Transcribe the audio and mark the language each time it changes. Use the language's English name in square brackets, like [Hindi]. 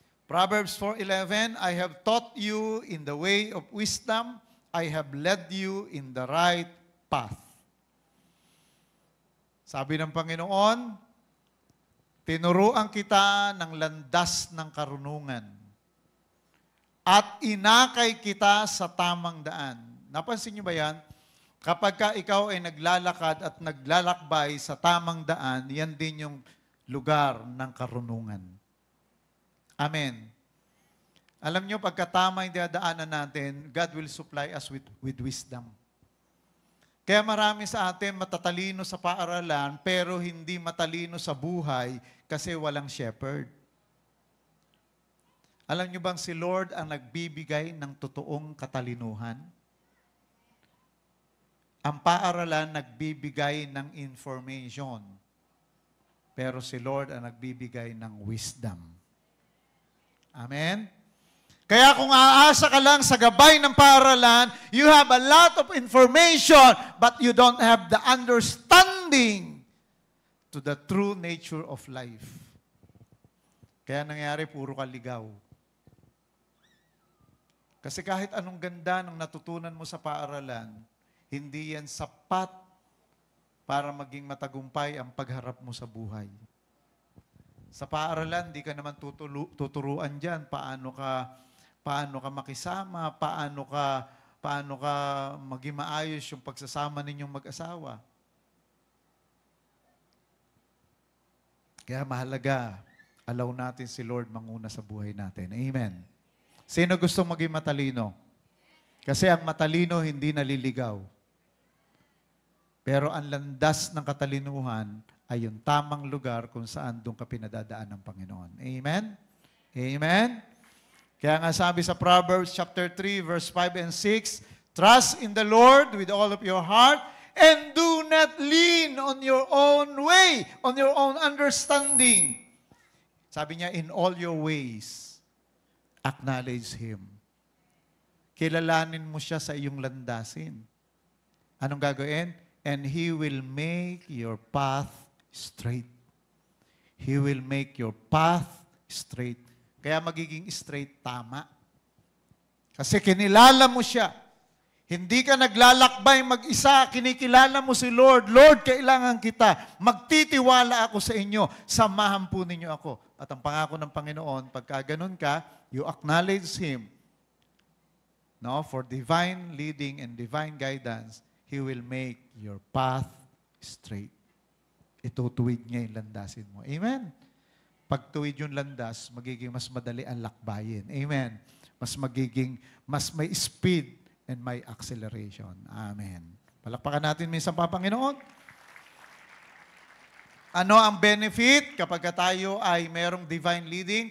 [English] Proverbs 4:11, I have taught you in the way of wisdom, I have led you in the right path. [Filipino] Sabi ng Panginoon, tinuruan kita ng landas ng karunungan at inakay kita sa tamang daan. Napansin niyo ba yan? Kapag ka ikaw ay naglalakad at naglalakbay sa tamang daan, yan din yung lugar ng karunungan. Amen. Alam nyo, pagka tama yung dadaanan natin, [English] God will supply us with wisdom. [Filipino] Kaya marami sa atin matatalino sa paaralan, pero hindi matalino sa buhay kasi walang shepherd. Alam nyo bang si Lord ang nagbibigay ng totoong katalinuhan? Ang paaralan nagbibigay ng information, pero si Lord ang nagbibigay ng wisdom. Amen? Kaya kung aasa ka lang sa gabay ng paaralan, [English] you have a lot of information, but you don't have the understanding to the true nature of life. [Filipino] Kaya nangyari, puro ka ligaw. Kasi kahit anong ganda ng natutunan mo sa paaralan, hindi yan sapat para maging matagumpay ang pagharap mo sa buhay. Sa paaralan, di ka naman tuturuan dyan paano ka makisama, paano ka maging maayos yung pagsasama ninyong mag-asawa. Kaya mahalaga, allow natin si Lord manguna sa buhay natin. Amen. Sino gustong maging matalino? Kasi ang matalino hindi naliligaw. Pero ang landas ng katalinuhan ay yung tamang lugar kung saan doon ka pinadadaan ng Panginoon. Amen? Amen? Kaya nga sabi sa [English] Proverbs chapter 3, verse 5 and 6, trust in the Lord with all of your heart and do not lean on your own way, on your own understanding. [Filipino] Sabi niya, [English] in all your ways, acknowledge Him. [Filipino] Kilalanin mo siya sa iyong landasin. Anong gagawin? [English] And He will make your path straight. He will make your path straight. [Filipino] Kaya magiging straight, tama. Kasi kinilala mo siya. Hindi ka naglalakbay mag-isa, kinikilala mo si Lord. Lord, kailangan kita. Magtitiwala ako sa inyo. Samahan po ninyo ako. At ang pangako ng Panginoon, pagka ganun ka, [English] you acknowledge Him. No, for divine leading and divine guidance, He will make your path straight. [Filipino] Itutuwid niya yung landasin mo. Amen? Pag tuwid yung landas, magiging mas madali ang lakbayin. Amen? Mas may speed and may acceleration. Amen. Palakpakan natin minsan pa, Panginoon. Ano ang benefit kapag tayo ay merong divine leading?